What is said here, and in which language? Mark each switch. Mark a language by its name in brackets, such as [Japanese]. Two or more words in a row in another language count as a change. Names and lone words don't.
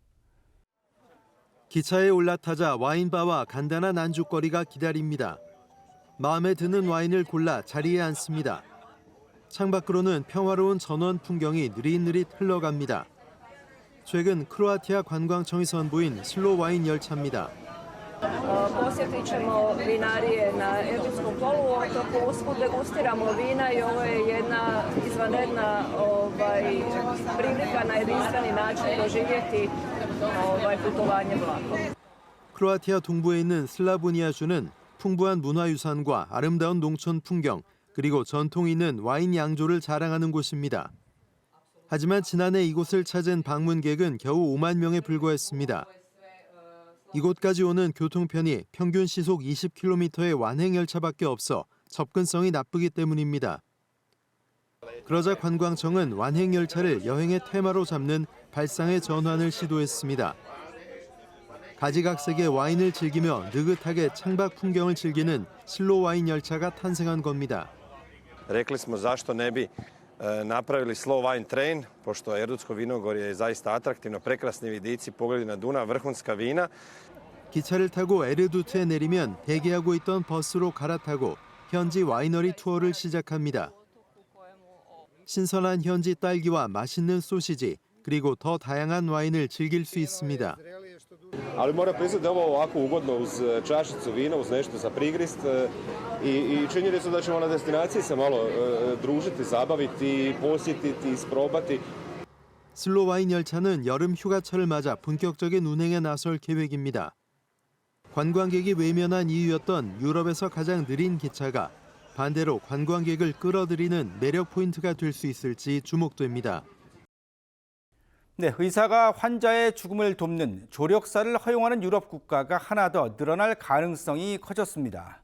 [Korean] 기차에 올라타자 와인바와 간단한 안주거리가 기다립니다. 마음에 드는 와인을 골라 자리에 앉습니다. 창밖으로는 평화로운 전원 풍경이 느릿느릿 흘러갑니다. 최근 크로아티아 관광청이 선보인 슬로 와인 열차입니다. [Croatian] Posjetit ćemo vinarije na Erdutskom poluotoku, usput degustiramo vina i ovo je jedna izvanredna prilika na jedinstveni način doživjeti putovanje vlakom. [Korean] 크로아티아 동부에 있는 슬라보니아주는 풍부한 문화유산과 아름다운 농촌 풍경, 그리고 전통 있는 와인 양조를 자랑하는 곳입니다. 하지만 지난해 이곳을 찾은 방문객은 겨우 5만 명에 불과했습니다. 이곳까지 오는 교통편이 평균 시속 20km의 완행열차밖에 없어 접근성이 나쁘기 때문입니다. 그러자 관광청은 완행열차를 여행의 테마로 잡는 발상의 전환을 시도했습니다. 가지각색의 와인을 즐기며 느긋하게 창밖 풍경을 즐기는 슬로 와인 열차가 탄생한 겁니다. [Croatian] Rekli smo zašto ne bi napravili [English] slow wine train, [Croatian] pošto Erdutsko vinogorje je zaista atraktivno, prekrasni vidici, pogledi na Dunav, vrhunska vina. [Korean] 기차를 타고 에르두트에 내리면 대기하고 있던 버스로 갈아타고 현지 와이너리 투어를 시작합니다. 신선한 현지 딸기와 맛있는 소시지, 그리고 더 다양한 와인을 즐길 수 있습니다. [Croatian] Ali moram priznati da je ovo ovako ugodno uz čašicu vina, uz nešto za prigrist i činjenicu da ćemo na destinaciji se malo družiti, zabaviti, posjetiti, isprobati. [Korean] 슬로 와인 열차는 여름 휴가철을 맞아 본격적인 운행에 나설 계획입니다. 관광객이 외면한 이유였던 유럽에서 가장 느린 기차가 반대로 관광객을 끌어들이는 매력 포인트가 될 수 있을지 주목됩니다. 네, 의사가 환자의 죽음을 돕는 조력사를 허용하는 유럽 국가가 하나 더 늘어날 가능성이 커졌습니다.